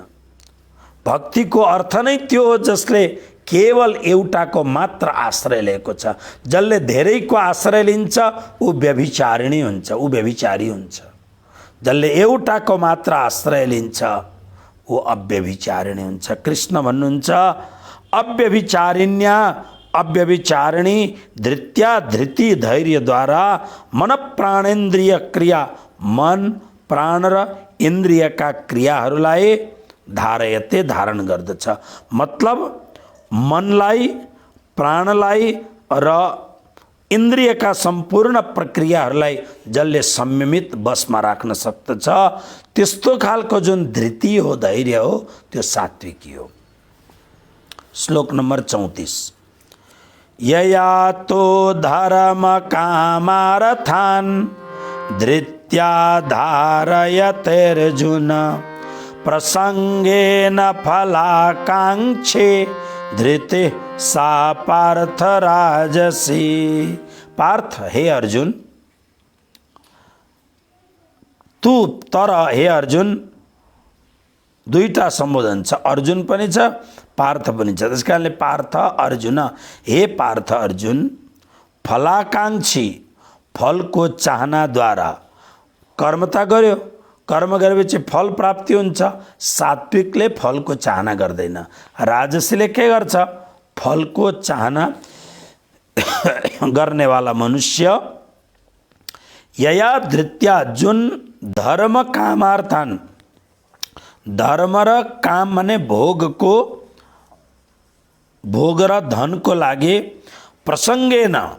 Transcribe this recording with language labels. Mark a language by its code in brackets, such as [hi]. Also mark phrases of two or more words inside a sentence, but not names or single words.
[ne] भक्तिको अर्थ नै त्यो हो जसले केवल एउटाको मात्र आश्रय लिएको छ। जसले धेरैको आश्रय लिन्छ ऊ व्यभिचारिणी हुन्छ, ऊ व्यभिचारी हुन्छ। जसले एउटाको मात्र आश्रय लिन्छ ऊ अव्यभिचारिणी हुन्छ। कृष्ण भन्नुहुन्छ, [sa] अव्यभिचारिण्या अव्यभिचारिणी धृत्या धृति धैर्यद्वारा मन प्राणेन्द्रिय क्रिया, [ne] मन प्राण र इन्द्रियका क्रियाहरूलाई धारयते, धारण गर्दछ। मतलब मनलाई, प्राणलाई र इन्द्रियका सम्पूर्ण प्रक्रियाहरूलाई जसले संयमित बसमा राख्न सक्दछ, त्यस्तो खालको जुन धृति हो, धैर्य हो, त्यो सात्विकी हो। श्लोक नम्बर 34। [sa] यया तो धर्म कामार्थान् धृत्या धारयतेर्जुन प्रसंगेन फलाकांक्षे धृति सा पार्थ राजसी। [ne] पार्थ, हे अर्जुन, तू, तर हे अर्जुन, दुईटा सम्बोधन छ, अर्जुन पनि छ, पार्थ बनिन्छ। त्यस कारणले पार्थ अर्जुन, हे पार्थ अर्जुन, फलाकाङ्क्षी फलको चाहनाद्वारा कर्म त गर्यो, कर्म गरेपछि फल प्राप्ति हुन्छ। सात्विकले फलको चाहना गर्दैन, राजसीले के गर्छ, फलको चाहना गर्नेवाला मनुष्य [sa] यया धृत्या [ne] जुन [sa] धर्म कामार्थान, [ne] धर्म र काम माने भोगको, भोग र धनको लागि प्रसङ्गेन